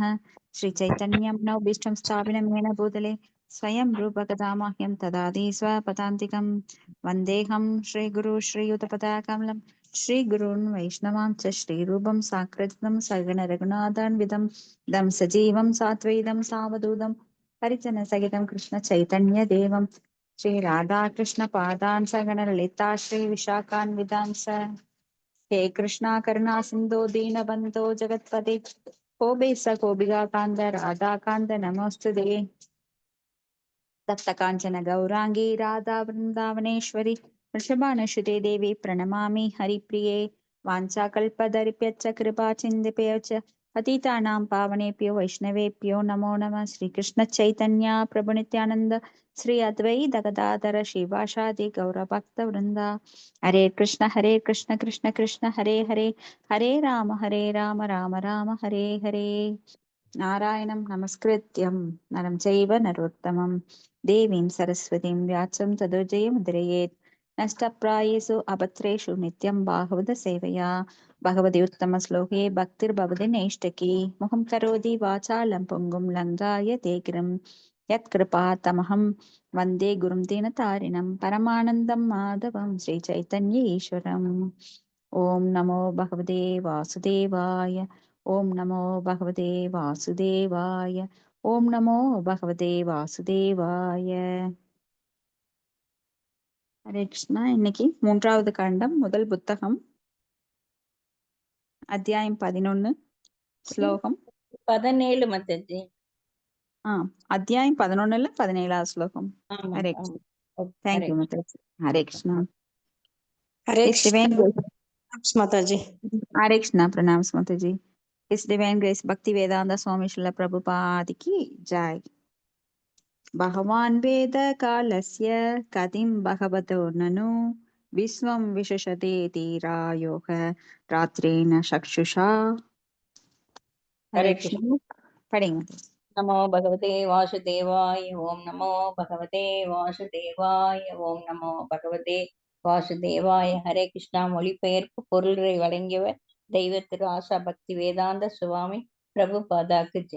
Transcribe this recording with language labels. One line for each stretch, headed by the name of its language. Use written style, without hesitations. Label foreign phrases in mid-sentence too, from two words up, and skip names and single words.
Sanskrit: श्रीचैतन्यं नवभीष्टं स्थापितं येन भूतले स्वयं रूपकथामह्यं ददाति स्वपदान्तिकं वन्देऽहं श्रीगुरु श्रीयुतपदाकमलं श्रीगुरून् वैष्णवां च श्रीरूपं साकृतं सगणरघुनाथान्वितं दं सजीवं सात्वैतं सावधूतं परिजनसहितं कृष्णचैतन्यदेवं श्री राधा कृष्ण पादान सगण ललिता श्री विशाखान्वितांस हे कृष्णा करुणा सिंधु दीन बंधो जगत्पते कोबे स कोबिगा कांद राधा कांद नमोस्तुते तप्त कांचन गौरांगी राधा वृंदावनेश्वरी वृषभानुसुते देवी प्रणमामि हरिप्रिये वाञ्छाकल्पतरुभ्यश्च कृपा चिन्तिभ्यश्च पतितानां पावनेभ्यो वैष्णवेभ्यो नमो नमः। श्रीकृष्ण चैतन्य प्रभु नित्यानंद श्री अद्वैत गदाधर श्रीवासादि गौरभक्तवृंदा हरे कृष्ण कृष्ण कृष्ण हरे हरे हरे राम राम राम हरे हरे। नारायणं नमस्कृत्यं नरं चैव नरोत्तमं देवीं सरस्वतीं व्यासं ततो जयमुदीरयेत्। नष्टप्रायेषु अभद्रेषु नित्यं भागवत सेवया भगवति उत्तमश्लोके भक्तिर्भवति नैष्ठकी मुखं करोति वाचालं पुङ्गुं लङ्घायते गिरिं यत्कृपातमहं वन्दे गुरुं दीनतारिणं परमानन्दं माधवं श्रीचैतन्य ईश्वरम्। ॐ नमो भगवते वासुदेवाय ओम नमो भगवते वासुदेवाय ओम नमो भगवते वासुदेवाय।
Tamil: ஹரே கிருஷ்ணா. இன்னைக்கு மூன்றாவது காண்டம், முதல் புத்தகம், அத்தியாயம் 11, ஸ்லோகம் 17 மத்தஜி. அத்தியாயம் 11ல 17வது ஸ்லோகம். ஆமா ஹரே ஆமா. கிருஷ்ணா. ஓகே, தேங்க்யூ மத்தாஜி. ஹரே கிருஷ்ணா.
Hindi: हरे
English: His divine grace.
Hindi: माता जी। हरे कृष्णा. प्रणाम माताजी.
English: His divine grace
Hindi: भक्ति वेदांत स्वामी श्रील प्रभुपाद की जय.
Sanskrit: भगवान् वेद कालस्य कतिं भगवतो ननु विश्वं विशशते धीरायोः रात्रेण चक्षुषा।
Hindi: हरे हरे कृष्ण. कृष्ण. पढ़ेंगे.
Sanskrit: नमो भगवते वासुदेवाय. ॐ नमो भगवते वासुदेवाय. ॐ नमो भगवते वासुदेवाय. हरे कृष्ण.
Tamil: மொழிபெயர்ப்பு பொருளை வழங்கியவர் தெய்வ திரு ஆசா பக்தி வேதாந்த சுவாமி பிரபுபாதாக்கு ஜெய்.